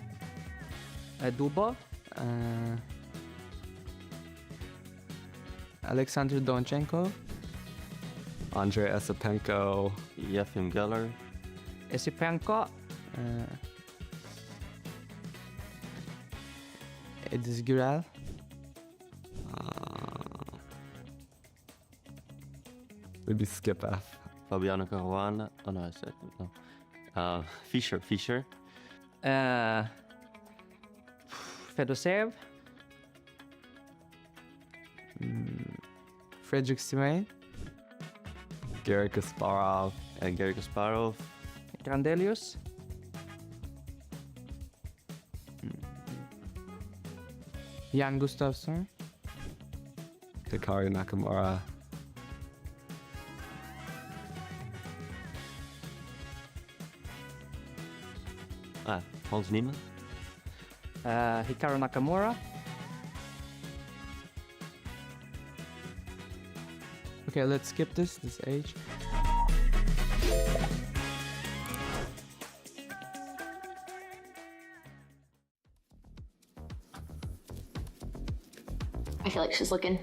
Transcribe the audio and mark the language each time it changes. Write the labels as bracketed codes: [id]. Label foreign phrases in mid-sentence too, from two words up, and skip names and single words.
[en] Dubov. Alexander Donchenko. Andrei Esipenko. Yefim Geller. Esipenko. Edis Gürel. Maybe skip F. Fabiano Caruana. Oh no, I said no. Fischer. Fedoseev. Frederick Simay. Garry Kasparov. Garry Kasparov. Grandelius. Jan Gustafsson. Hikaru Nakamura. Hans Niemann. Hikaru Nakamura. Okay, let's skip this age. I feel like she's looking.